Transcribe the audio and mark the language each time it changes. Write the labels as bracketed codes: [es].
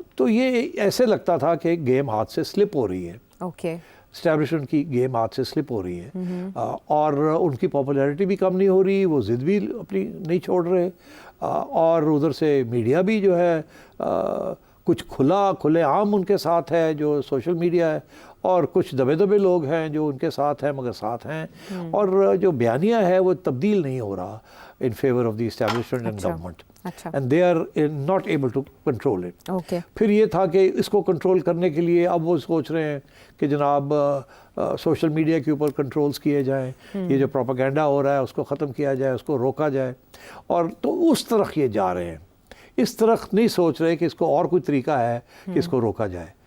[ur] تو یہ ایسے لگتا تھا کہ گیم ہاتھ سے سلپ ہو رہی ہے, اسٹیبلشمنٹ کی گیم ہاتھ سے سلپ ہو رہی ہے, اور ان کی پاپولیرٹی بھی کم نہیں ہو رہی, وہ ضد بھی اپنی نہیں چھوڑ رہے, اور ادھر سے میڈیا بھی جو ہے کچھ کھلے عام ان کے ساتھ ہے جو سوشل میڈیا ہے, اور کچھ دبے لوگ ہیں جو ان کے ساتھ ہیں مگر ساتھ ہیں, اور جو بیانیہ ہے وہ تبدیل نہیں ہو رہا [en] in favor of the establishment and government. And they are not able to control it. [ur] پھر یہ تھا کہ اس کو کنٹرول کرنے کے لیے اب وہ سوچ رہے ہیں کہ جناب سوشل میڈیا کے اوپر کنٹرولز کیے جائیں, یہ جو پروپیگنڈا ہو رہا ہے اس کو ختم کیا جائے, اس کو روکا جائے, اور تو اس طرح یہ جا رہے ہیں. اس طرح نہیں سوچ رہے کہ اس کو اور کوئی طریقہ ہے کہ اس کو روکا جائے.